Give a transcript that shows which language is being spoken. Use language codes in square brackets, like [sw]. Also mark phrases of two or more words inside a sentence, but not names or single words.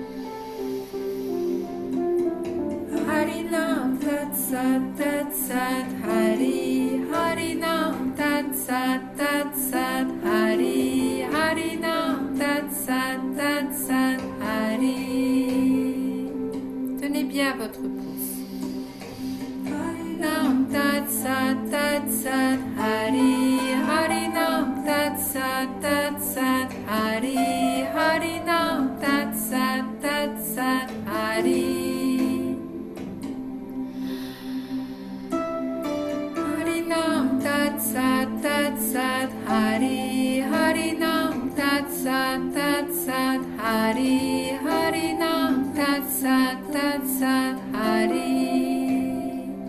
[sa] Harinam Tat Sat Hari, Harinam Tat Sat Hari, Harinam Tat Sat Hari. [fr] Tenez bien votre pouce. [sa] Harinam Tat Sat Hari, Harinam Tat Sat Hari, Harinam Tat Sat Hari. Harinam Tat Sat Hari, Harinam Tat Sat Hari, Harinam Tat Sat Hari.